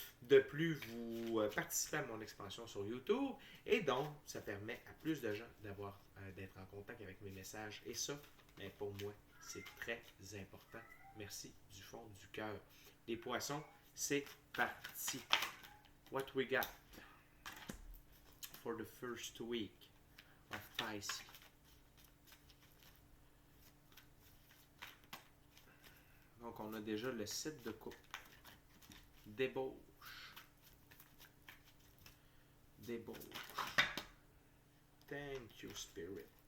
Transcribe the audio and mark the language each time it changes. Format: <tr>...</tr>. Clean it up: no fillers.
<fr>De plus, vous participez à mon expansion sur YouTube et donc ça permet à plus de gens d'être en contact avec mes messages et ça, ben, pour moi, c'est très important. Merci du fond du cœur. Les poissons, c'est parti.</fr> <en>What we got for the first week of Pisces?</en> <fr>Donc, on a déjà le 7 de coupe. Débauche.</fr> <en>Débauche. Thank you, Spirit.</en>